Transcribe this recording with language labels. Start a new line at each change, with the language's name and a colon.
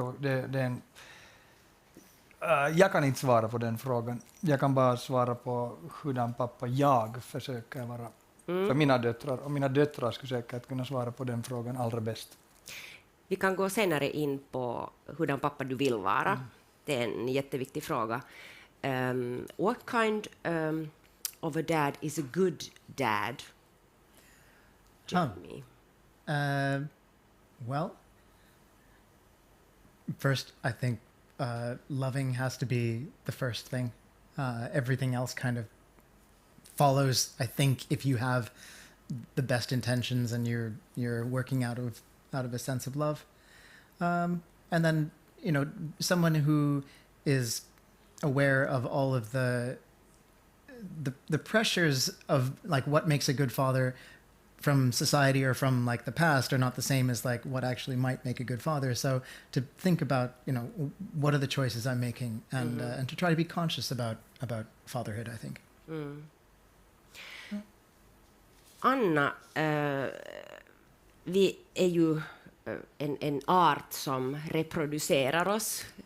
Swedish: Det är en, jag kan inte svara på den frågan. Jag kan bara svara på hurdan pappa jag försöker vara för mina döttrar. Och mina döttrar skulle säkert kunna svara på den frågan allra bäst. Vi kan gå senare in på hurdan pappa du vill vara. Det är en jätteviktig fråga.
English: What kind of a dad is a good dad? Jamie. Well, first, I think loving has to be the first thing. Everything else kind of follows. I think if you have the best intentions and you're working out of a sense of love, and then someone who is aware of all of the pressures of like what makes a good father from society or from like the past are not the same as like what actually might make a good father. So to think about, what are the choices I'm making and to try to be conscious about fatherhood, I think.
Swedish: Anna, vi är ju en art som reproducerar oss.